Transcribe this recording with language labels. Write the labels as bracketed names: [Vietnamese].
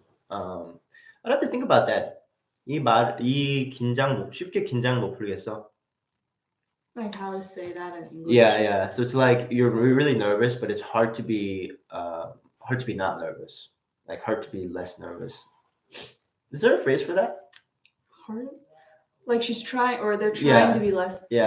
[English] I'd have to think about that. [Korean] 이 긴장 쉽게 긴장 못 풀겠어. [English] like how to say that in English. Yeah, yeah. So it's like you're really nervous, but it's hard to be not nervous. Like hard to be less nervous. Is there a phrase for that? Hard. Like she's trying, or they're trying to be less, Yeah.